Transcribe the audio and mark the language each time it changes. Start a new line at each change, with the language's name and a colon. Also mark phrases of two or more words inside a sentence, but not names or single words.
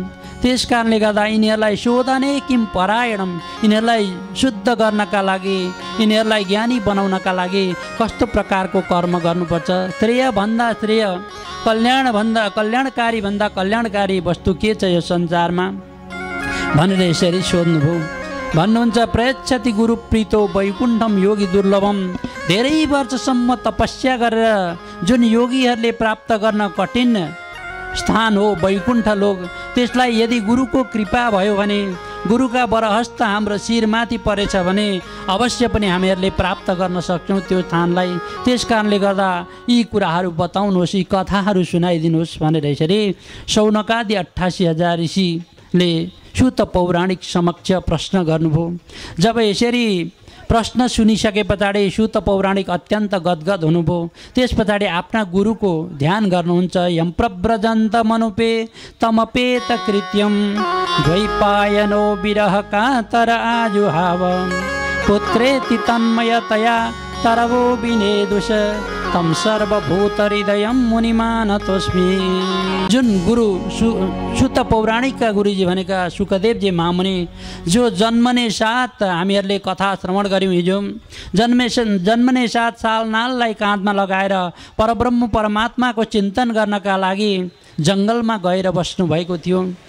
Nepali: त्यस कारणले गर्दा यिनीहरूलाई
Sanskrit: शोधने किम परायणम,
Nepali: यिनीहरूलाई शुद्ध गर्नका लागि यिनीहरूलाई ज्ञानी बनाउनका लागि कस्तो प्रकारको कर्म गर्नुपर्छ। श्रेयभन्दा श्रेय कल्याणकारी भन्दा कल्याणकारी वस्तु के छ यो संसारमा भनेर यसरी सोध्नुभयो।
Sanskrit: भन्नुहुन्छ प्रयच्छति गुरु प्रीतो वैकुण्ठम योगी दुर्लभम,
Nepali: धेरै वर्षसम्म तपस्या गरेर जुन योगीहरूले प्राप्त गर्न कठिन स्थान हो वैकुण्ठ लोक, त्यसलाई यदि गुरुको कृपा भयो भने, गुरुका बरहस्त हाम्रो शिरमाथि परेछ भने अवश्य पनि हामीहरूले प्राप्त गर्न सक्छौँ त्यो स्थानलाई। त्यस कारणले गर्दा यी कुराहरू बताउनुहोस्, यी कथाहरू सुनाइदिनुहोस् भनेर यसरी शौनकादि 88,000 ऋषिले सुत पौराणिक समक्ष प्रश्न गर्नुभयो। जब यसरी प्रश्न सुनिसके पछाडि सुत पौराणिक अत्यन्त गदगद हुनुभयो। त्यस पछाडि आफ्ना गुरुको ध्यान गर्नुहुन्छ।
Sanskrit: यम प्रव्रजन्त मनुपे तमपेत कृत्यम द्वैपायनो विरह कातर आजुहाव पुत्रेति तन्मयतया तरवो विनेदुष तम सर्वभूत हृदयम मुनिमानतोस्मि।
Nepali: जुन गुरु सुत पौराणिकका गुरुजी भनेका सुखदेवजी महामुनि, जो जन्मने साथ हामीहरूले कथा श्रवण गऱ्यौँ हिजो, जन्मने साथ सालनाललाई काँधमा लगाएर परब्रह्म परमात्माको चिन्तन गर्नका लागि जङ्गलमा गएर बस्नुभएको थियो।